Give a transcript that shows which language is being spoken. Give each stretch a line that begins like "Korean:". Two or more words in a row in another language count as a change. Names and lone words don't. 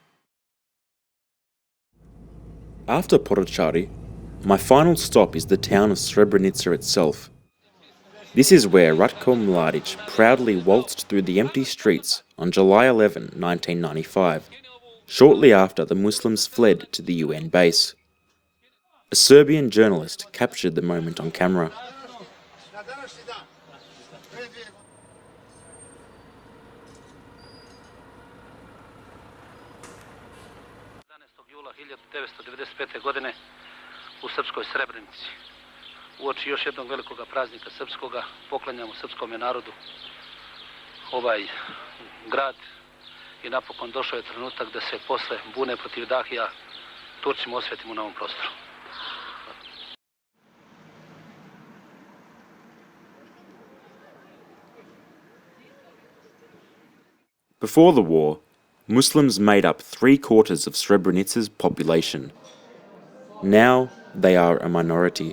English: After Potocari, my final stop is the town of Srebrenica itself. This is where Ratko Mladic proudly waltzed through the empty streets on July 11, 1995, shortly after the Muslims fled to the UN base. A Serbian journalist captured the moment on camera.
Serbian: Jula 1995. godine u srpskoj Srebrenici. Uoči još jednog velikog praznika srpskoga poklanjamo srpskom narodu ovaj grad i napokon došao je trenutak da se posle bune protiv Dahija Turcima osvetimo na ovom prostoru.
English: Before the war, Muslims made up 3/4 of Srebrenica's population. Now they are a minority.